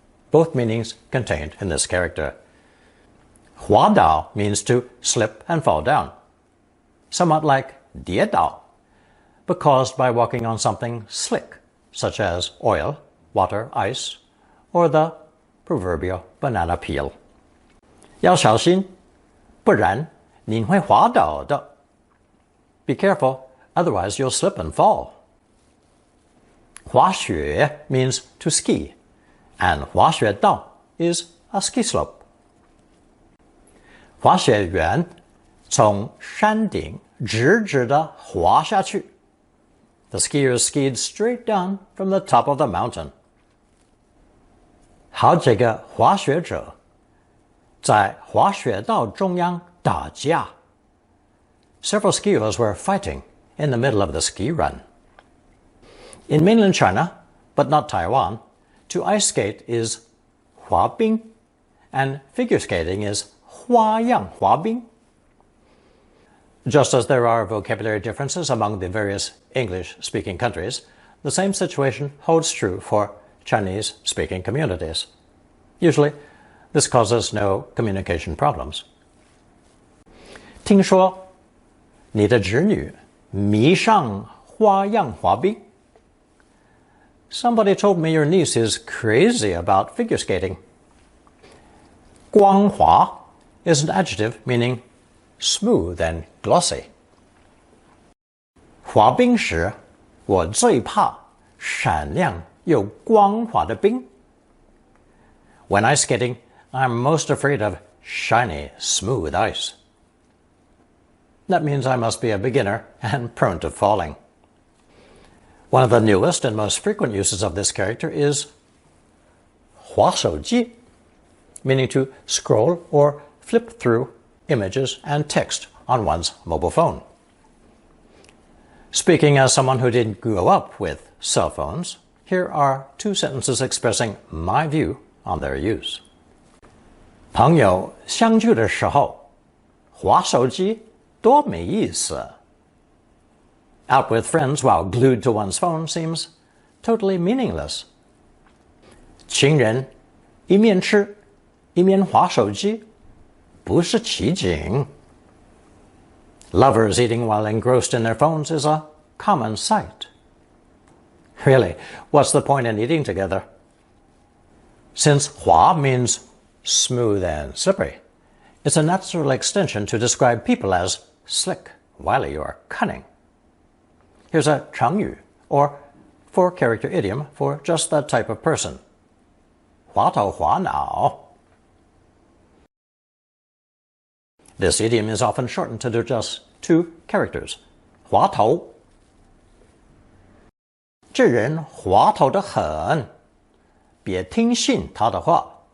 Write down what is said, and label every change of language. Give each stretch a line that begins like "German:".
English: Both meanings contained in this character. 滑倒 means to slip and fall down, somewhat like 跌倒, but caused by walking on something slick, such as oil, water, ice, or the proverbial banana peel.
Chinese: 要小心，不然你会滑倒的.
English: Be careful, otherwise you'll slip and fall. 滑雪 means to ski, and 滑雪道 is a ski slope.
Chinese: 滑雪员从山顶直直地滑下去.
English: The skiers skied straight down from the top of the mountain.
Chinese: 好几个滑雪者在滑雪道中央打架.
English: Several skiers were fighting in the middle of the ski run. In mainland China, but not Taiwan, to ice skate is 滑冰, and figure skating is 花样滑冰. Just as there are vocabulary differences among the various English-speaking countries, the same situation holds true for Chinese-speaking communities. Usually, this causes no communication problems.
Chinese: 听说你的侄女迷上花样滑冰.
English: Somebody told me your niece is crazy about figure skating. 光滑 is an adjective meaning smooth and glossy.
Chinese: 滑冰时，我最怕闪亮又光滑的冰.
English: When ice skating, I'm most afraid of shiny, smooth ice. That means I must be a beginner and prone to falling. One of the newest and most frequent uses of this character is 滑手机, meaning to scroll or flip through images and text on one's mobile phone. Speaking as someone who didn't grow up with cell phones, here are 2 sentences expressing my view on their use.
Chinese: 朋友相聚的时候，滑手机多没意思.
English: Out with friends while glued to one's phone seems totally meaningless.
Chinese: 情人一面吃一面滑手机，不是奇景.
English: Lovers eating while engrossed in their phones is a common sight, Really, what's the point in eating together? Since 滑 means smooth and slippery, it's a natural extension to describe people as slick, wily, or cunning. Here's a 成语, or four-character idiom for just that type of person.
Chinese: 滑头滑脑.
English: This idiom is often shortened to just two characters.
Chinese: 滑头. 这人滑头得很，别听信他的话.